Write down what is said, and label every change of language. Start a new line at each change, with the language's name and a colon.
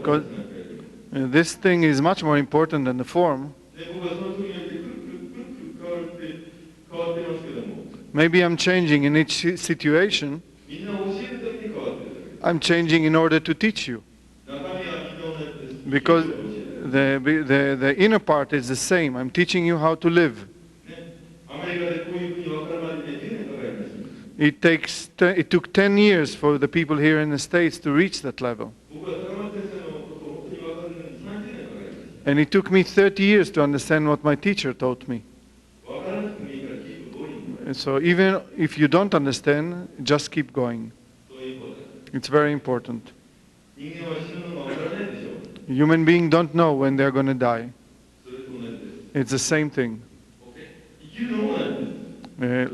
English: Because this thing is much more important than the form.
Japanese: で僕はその時によってくるくるくるくる変わってますけども
English: Maybe I'm changing in each situation.
Japanese: みんな教えるために変わってる
English: I'm changing in order to teach you.
Japanese: 中身は非常なやつです
English: Because
Japanese: 教える
English: the inner part is the same. I'm teaching you how to live.
Japanese: ねアメリカでこういうふうに分かるまでに10年かかりました
English: It took 10 years for the people here in the States to reach that level.
Japanese: 僕は高松先生のことを本当に分かるのに30年かかりました
English: And it took me 30 years to understand what my teacher taught me.
Japanese: 分からなくてもいいから
English: keep going And so even if you don't understand, just keep going.
Japanese: そういうことです
English: It's very important.
Japanese: 人間は死ぬのが分からないでしょう
English: Human beings don't know when they're going to die.
Japanese: それと同じです
English: It's the same thing.
Japanese: OK 生きるのもなんです